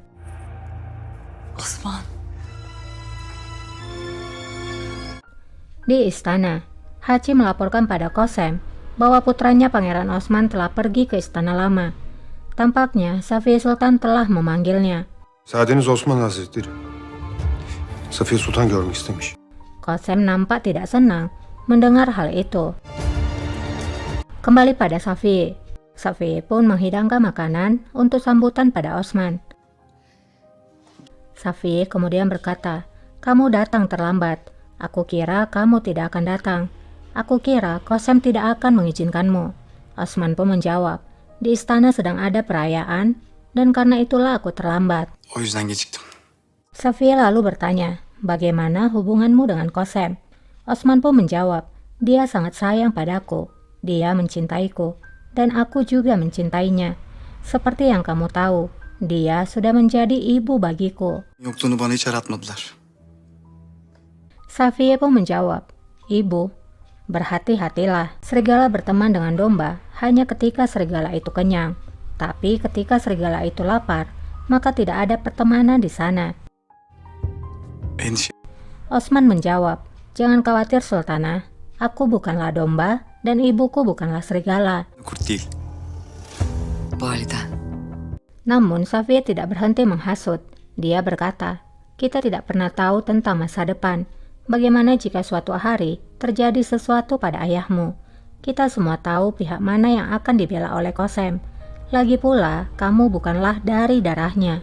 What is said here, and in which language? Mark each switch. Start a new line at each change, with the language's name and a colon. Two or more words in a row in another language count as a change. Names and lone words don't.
Indonesian: Osman. Di istana, Hachi melaporkan pada Kosem bahwa putranya Pangeran Osman telah pergi ke istana lama. Tampaknya Safiye Sultan telah memanggilnya.
Turkish: Saadeniz Osman Hazretleri. Safiye Sultan görmek istemiş.
Indonesian: Kosem nampak tidak senang mendengar hal itu. Kembali pada Safiye. Safiye pun menghidangkan makanan untuk sambutan pada Osman. Safiye kemudian berkata, kamu datang terlambat. Aku kira kamu tidak akan datang. Aku kira Kosem tidak akan mengizinkanmu. Osman pun menjawab, di istana sedang ada perayaan dan karena itulah aku terlambat.
Turkish: O yüzden geciktim.
Indonesian: Safiye lalu bertanya, bagaimana hubunganmu dengan Kosem? Osman pun menjawab, dia sangat sayang padaku. Dia mencintaiku dan aku juga mencintainya. Seperti yang kamu tahu, dia sudah menjadi ibu bagiku.
Turkish: Yokluğunu bana hiç aratmadılar.
Indonesian: Safiye pun menjawab, ibu, berhati-hatilah. Serigala berteman dengan domba hanya ketika serigala itu kenyang. Tapi ketika serigala itu lapar, maka tidak ada pertemanan di sana.
Turkish: Endişe.
Indonesian: Osman menjawab, jangan khawatir Sultanah, aku bukanlah domba dan ibuku bukanlah serigala.
Turkish: Kurt değil. Validen.
Indonesian: Namun Safiye tidak berhenti menghasut. Dia berkata, kita tidak pernah tahu tentang masa depan. Bagaimana jika suatu hari terjadi sesuatu pada ayahmu? Kita semua tahu pihak mana yang akan dibela oleh Kosem. Lagi pula, kamu bukanlah dari darahnya.